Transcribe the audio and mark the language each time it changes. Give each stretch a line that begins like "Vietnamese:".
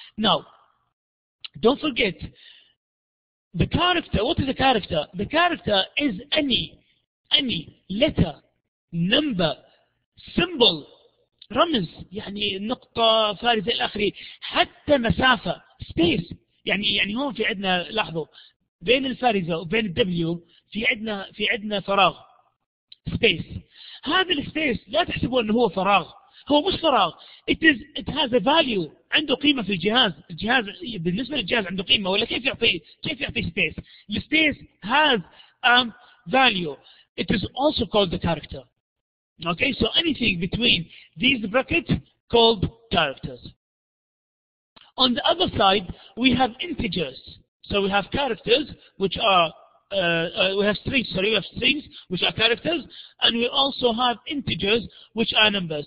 English: Now, don't forget, the character, what is a character? The character is any letter, number, symbol, رمز، يعني نقطة فارزة إلى آخره، حتى مسافة space.
Arabic: يعني هون في عندنا، لاحظوا، بين الفارزة وبين الدبليو في عندنا فراغ space. هذا السبيس لا تحسبوا انه هو فراغ، هو مش فراغ. it has a value، عنده قيمة في الجهاز بالنسبة للجهاز عنده قيمة، ولا كيف يعطي space؟ السبيس has a value.
English: It is also called the character. Okay, so anything between these brackets called characters. On the other side, we have integers. So we have characters, which are we have strings, which are characters, and we also have integers, which are numbers.